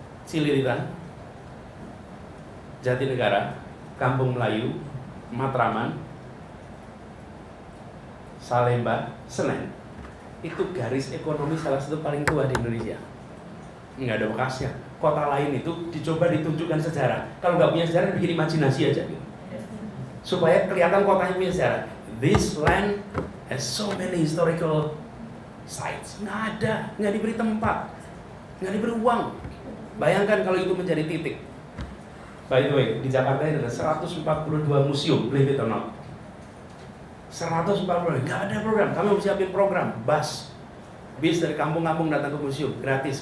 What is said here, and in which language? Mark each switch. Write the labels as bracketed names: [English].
[Indonesian] Cililitan, Jatinegara, Kampung Melayu, Matraman, Salemba, Senen. Itu garis ekonomi salah satu paling tua di Indonesia. Nggak ada bekasnya. Kota lain itu dicoba ditunjukkan sejarah. Kalau nggak punya sejarah, bikin imajinasi aja gitu. Supaya kelihatan kotanya punya sejarah. [English] This land has so many historical sites. [Indonesian] Nggak ada, nggak diberi tempat, nggak diberi uang. Bayangkan kalau itu menjadi titik. [English] By the way, [Indonesian] di Jakarta ini ada 142 museum, [English] believe it or not. [Indonesian] 140, nggak ada program. Kami mau siapin program, bis dari kampung-kampung datang ke museum, gratis.